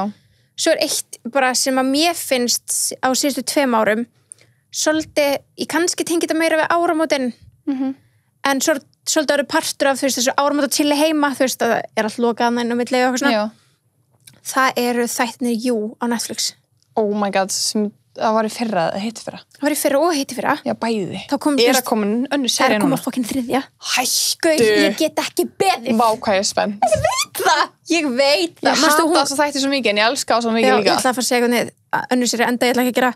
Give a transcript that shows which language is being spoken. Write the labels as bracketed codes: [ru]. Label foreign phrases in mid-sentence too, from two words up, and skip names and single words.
[is] Svo er eitt bara sem að mér finnst á síðustu 2 árum, svolítið, ég kannski tengi þetta meira við áramótin, en svolítið eru partur af, þú veist, þessu áramóta chilli heima, þú veist, að það er allt lokað inn á milli og eitthvað svona. Það eru þættirnir You á Netflix. [en] Oh my god, [is] það var í fyrra, hitti fyrra. Það var í fyrra og hitti fyrra. Já, bæði. Er að koma önnur sería núna? Það er að koma fokkin 3. Hættu! Ég get ekki beðið. Vá, hvað ég er spennt. Ég veit það. Ég hata þess að þætti svo mikið, en ég elska það svo mikið líka. Já, ég ætla að fara að segja hvernig önnur sería enda, ég ætla ekki að gera.